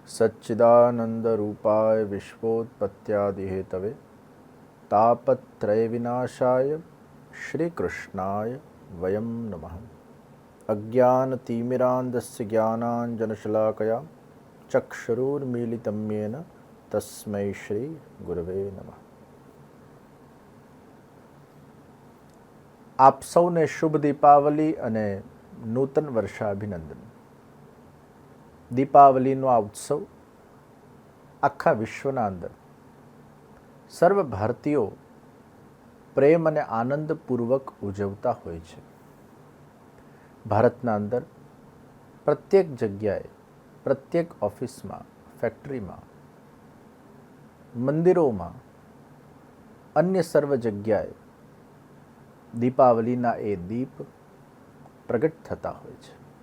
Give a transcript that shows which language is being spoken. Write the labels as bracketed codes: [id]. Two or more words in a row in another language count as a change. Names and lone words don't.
[sa] सच्चिदानंदरूपाय विश्वोत्पत्त्यादिहेतवे तापत्रय विनाशाय श्रीकृष्णाय वयं नमः। अज्ञानतिमिरान्धस्य ज्ञानाञ्जनशलाकया चक्षुरुन्मीलितं येन तस्मै श्री गुरवे नमः। [gu] આપ સૌને શુભ દીપાવલી અને નૂતન વર્ષાભિનંદન। દીપાવલીનો આ ઉત્સવ આખા વિશ્વના અંદર સર્વ ભારતીયો પ્રેમ અને આનંદપૂર્વક ઉજવતા હોય છે। ભારતના અંદર પ્રત્યેક જગ્યાએ, પ્રત્યેક ઓફિસમાં, ફેક્ટરીમાં, મંદિરોમાં, અન્ય સર્વ જગ્યાએ દીપાવલીના એ દીપ પ્રગટ થતા હોય છે।